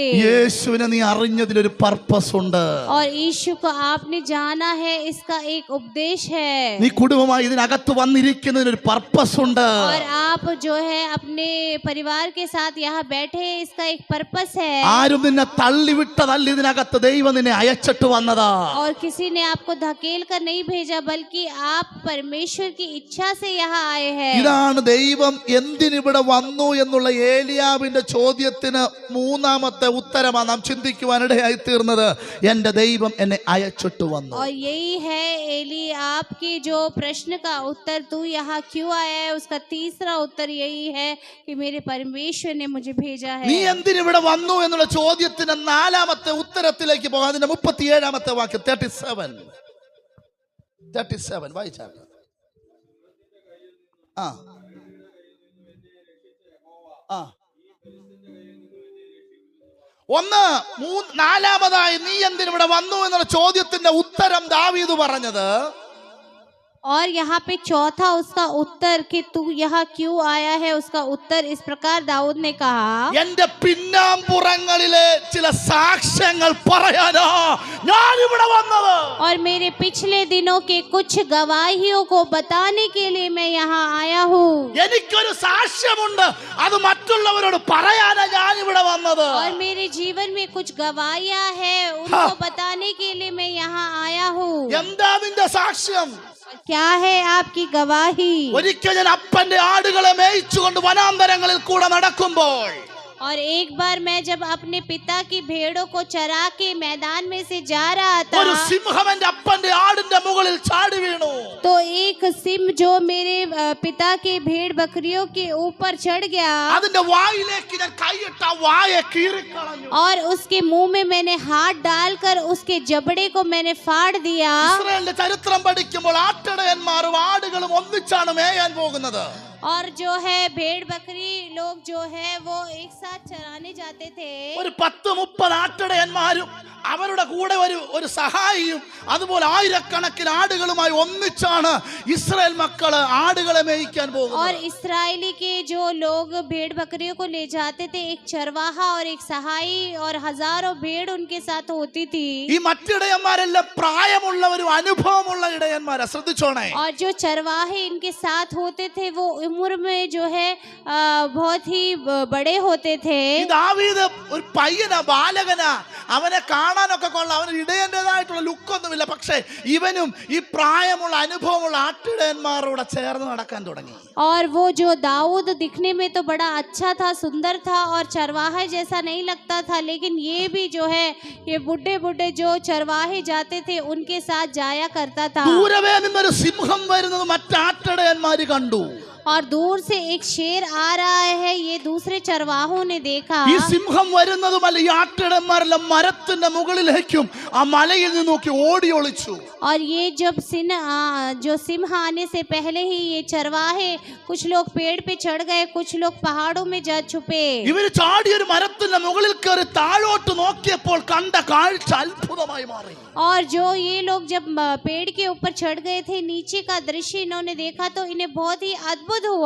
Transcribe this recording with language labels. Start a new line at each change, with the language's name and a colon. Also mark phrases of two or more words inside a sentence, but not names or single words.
Malayalam: യേശുവിനെ നീ അറിഞ്ഞതിലൊരു പർപ്പസ് ഉണ്ട്.
Hindi: और यीशु को आपने जाना है, इसका एक उपदेश है।
Malayalam: നീ കുടുംബമായി ഇതിനകത്ത് വന്നിരിക്കുന്നതിനൊരു പർപ്പസ് ഉണ്ട്.
Hindi: और आप जो है अपने परिवार के साथ यहाँ बैठे हैं, इसका एक पर्पस है।
Malayalam: ആരും നിന്നെ തള്ളിവിട്ടതല്ല, ഇതിനകത്ത് ദൈവം നിന്നെ അയച്ചിട്ട് വന്നതാ.
Hindi: और किसी ने आपको धकेल कर नहीं भेजा, बल्कि आप परमेश्वर की इच्छा से यहाँ आए हैं।
Malayalam: ഇതാണ് ദൈവം എന്തിനിവിടെ വന്നു എന്നുള്ള ഏലിയാവിന്റെ ചോദ്യത്തിന് മൂന്നാമത്തെ ഉത്തരമാണ് നാം ചിന്തിക്കുവാനിടയായി തീർന്നത്. എന്റെ ദൈവം എന്നെ അയച്ചിട്ട് വന്നു.
Hindi: और यही है एली आपकी जो प्रश्न का उत्तर, तू यहाँ क्यों आया है, उसका तीसरा उत्तर यही है कि मेरे परमेश्वर ने मुझे भेजा है।
Malayalam: നീ എന്തിനിവിടെ വന്നു എന്നുള്ള ചോദ്യത്തിന് നാലാമത്തെ ഉത്തരത്തിലേക്ക് പോകാം. അതിന്റെ 37 വാക്യം 37 വായിച്ചാൽ ആ ആ ഒന്ന് നാലാമതായി നീ എന്തിനിവിടെ വന്നു എന്നുള്ള ചോദ്യത്തിന്റെ ഉത്തരം ദാവീദ് പറഞ്ഞത്,
Hindi: और यहाँ पे चौथा उसका उत्तर कि तू यहाँ क्यों आया है, उसका उत्तर इस प्रकार दाऊद ने कहा,
Malayalam: എന്റെ പിന്നാമ്പുറങ്ങളിലെ ചില സാക്ഷ്യങ്ങൾ പറയാനാ ഞാൻ ഇവിടെ വന്നത്.
Hindi: और मेरे पिछले दिनों के कुछ गवाहियों को बताने के लिए मैं यहाँ आया हूँ।
Malayalam: എനിക്കൊരു സാക്ഷ്യമുണ്ട്, അത് മറ്റുള്ളവരോട് പറയാനാ ഞാൻ ഇവിടെ വന്നത്.
Hindi: और मेरे जीवन में कुछ गवाहियां हैं, उनको बताने के लिए मैं यहाँ आया हूँ।
Malayalam: എന്താ നിന്റെ സാക്ഷ്യം?
Hindi: क्या है आपकी गवाही?
Malayalam: ഒരിക്കൽ ഞാൻ അപ്പന്റെ ആടുകളെ മേയിച്ചുകൊണ്ട് വനാന്തരങ്ങളിൽ കൂടെ നടക്കുമ്പോൾ
Hindi: और एक बार मैं जब अपने पिता की भेड़ों को चरा के मैदान में से जा रहा था,
Malayalam: ഒരു സിംഹം എന്റെ അപ്പന്റെ ആടിന്റെ മുകളിൽ ചാടി വീണു.
Hindi: तो एक सिंह जो मेरे पिता के भेड़ बकरियों के ऊपर चढ़ गया
Malayalam: അതിന്റെ വായിലേക്ക് ഞാൻ കൈയിട്ട വായ കീറിക്കളഞ്ഞു.
Hindi: और उसके मुंह में मैंने हाथ डालकर उसके जबड़े को मैंने फाड़ दिया।
Malayalam: ഇസ്രായേലിന്റെ ചരിത്രം പഠിക്കുമ്പോൾ ആട്ടിടയന്മാരും ആടുകളും ഒന്നിച്ചാണ് മേയാൻ പോകുന്നത്.
Hindi: और जो है भेड़ बकरी लोग जो है वो एक साथ चराने जाते थे।
Malayalam: ഒരു 10-30 ആട്ടിടയന്മാരും അവരുടെ കൂടെ ഒരു സഹായിയും അതുപോലെ ആയിരക്കണക്കിന് ആടുകളുമായി ഒന്നിച്ചാണ് ഇസ്രായേൽ മക്കള് ആടുകളെ മേയിക്കാൻ പോകുന്നത്.
Hindi: और इस्राएली के जो लोग भेड़ बकरियों को ले जाते थे, एक चरवाहा और एक सहाई और हजारों भेड़ उनके साथ होती थी।
Malayalam: ഈ മറ്റിടയന്മാരെല്ലാം പ്രായമുള്ളവരും അനുഭവമുള്ള ഇടയന്മാരാ, ശ്രദ്ധിച്ചോണേ.
Hindi: और जो चरवाहे इनके साथ होते थे वो उम्र में जो है बहुत ही बड़े होते थे।
Malayalam: ഈ ദാവീദ് ഒരു പയ്യനാ, ബാലകനാ. അവനെ കാണാനൊക്കെ കൊള്ളാം, അവന് ഇടയന്റേതായിട്ടുള്ള ലുക്കൊന്നുമില്ല. പക്ഷെ ഇവനും ഈ പ്രായമുള്ള അനുഭവമുള്ള ആട്ടിടയന്മാരോട് ചേർന്ന് നടക്കാൻ തുടങ്ങി.
Hindi: और वो जो दाऊद दिखने में तो बड़ा अच्छा था, सुंदर था और चरवाहे जैसा नहीं लगता था, लेकिन ये भी जो है ये बुढ़े बुढ़े जो चरवाहे जाते थे उनके साथ जाया करता था।
Malayalam: ദൂരവേ നിന്നൊരു സിംഹം വരുന്നത് മറ്റാട്ടിടയന്മാര് കണ്ടു.
Hindi: और दूर से एक शेर आ रहा है, ये दूसरे चरवाहों ने देखा।
Malayalam: ഈ സിംഹം വരുന്നതുമല്ല, ഈ ആട്ടിടയന്മാരെല്ലാം മരത്തിന്റെ മുകളിലേക്കും ആ മലയിൽ നിന്ന് നോക്കി ഓടി ഒളിച്ചു.
Hindi: और ये जब सिंह आने से पहले ही ये चरवाहे कुछ लोग पेड़ पे चढ़ गए, कुछ लोग पहाड़ों में जा छुपे।
Malayalam: ഇവര് ചാടി ഒരു മരത്തിന്റെ മുകളിൽ കയറി താഴോട്ട് നോക്കിയപ്പോൾ കണ്ട കാഴ്ച അത്ഭുതമായി മാറി.
Hindi: और जो ये लोग जब पेड़ के ऊपर चढ़ गए थे, नीचे का दृश्य इन्होंने देखा तो इन्हें बहुत ही अद्भुत हुआ।